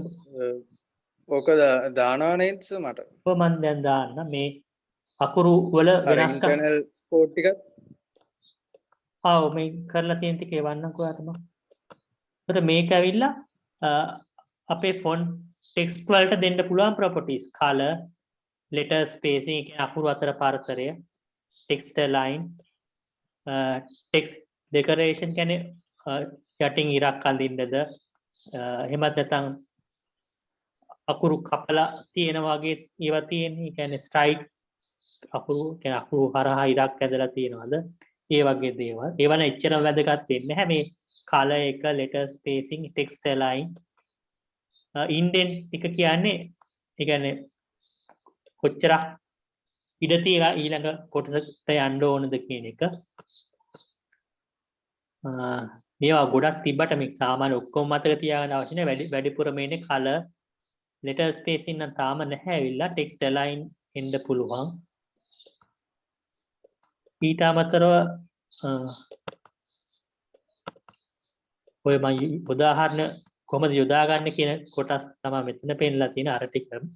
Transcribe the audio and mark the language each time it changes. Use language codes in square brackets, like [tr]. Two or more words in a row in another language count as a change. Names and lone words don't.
[si] ඕක දානවා නේද මට? ඔව් මම දැන් දාන්න මේ අකුරු වල වෙනස්කම් [en] internal code [si] ටිකත් ආව මේ කරලා තියෙන ටික එවන්නකෝ අතම. ඒතර මේක ඇවිල්ලා අපේ [en] font text [si] වලට දෙන්න පුළුවන් [en] properties color letter spacing [si] කියන්නේ අකුරු අතර පරතරය [en] text align text decoration [si] කියන්නේ යටින් ඉරක් අඳින්නද එහෙමත් නැත්නම් අකුරු කපලා තියෙන වගේ ඒවා තියෙන්නේ. කියන්නේ ස්ට්‍රයික් අකුරු කියන්නේ අකුරු හරහා ඉරක් ඇදලා තියෙනවද ඒ වගේ දේවල්. ඒව නම් එච්චරම වැදගත් වෙන්නේ නැහැ. මේ color එක [en] letter spacing text align indent [si] එක කියන්නේ ඒ කියන්නේ කොච්චරක් ඉඩ තියලා ඊළඟ කොටසට යන්න ඕනද කියන එක. මේවා ගොඩක් තිබ්බට මේ සාමාන්‍ය ඔක්කොම මතක තියාගන්න අවශ්‍ය නැහැ. වැඩිපුර මේනේ [en] color letter spacing [si] නම් තාම නැහැ ඇවිල්ලා [en] text align [si] එන්න පුළුවන්. ඊට අමතරව ඔය මම උදාහරණ කොහොමද යොදාගන්නේ කියන කොටස් තමයි මෙතන පෙන්නලා තියෙන අර ටික.